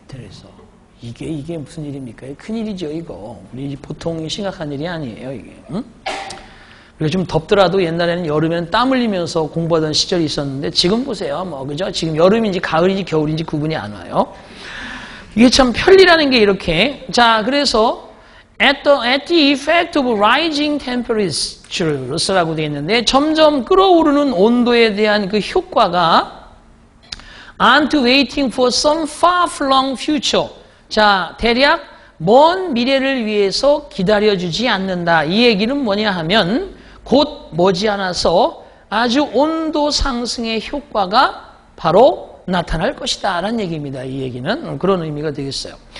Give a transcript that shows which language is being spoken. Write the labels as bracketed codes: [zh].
[ko] 그래서 이게 무슨 일입니까? 큰일이죠, 이거. 우리 보통 심각한 일이 아니에요, 이게. 응? 그리고 좀 덥더라도 옛날에는 여름에는 땀 흘리면서 공부하던 시절이 있었는데 지금 보세요. 뭐, 그죠? 지금 여름인지 가을인지 겨울인지 구분이 안 와요. 이게 참 편리라는 게 이렇게. 자, 그래서 [en] at the effect of rising temperatures라고 [ko] 되어 있는데 점점 끓어오르는 온도에 대한 그 효과가 [en] aren't waiting for some far-flung future. [ko] 자, 대략 먼 미래를 위해서 기다려주지 않는다. 이 얘기는 뭐냐 하면 곧 머지않아서 아주 온도 상승의 효과가 바로 나타날 것이다 라는 얘기입니다. 이 얘기는 그런 의미가 되겠어요.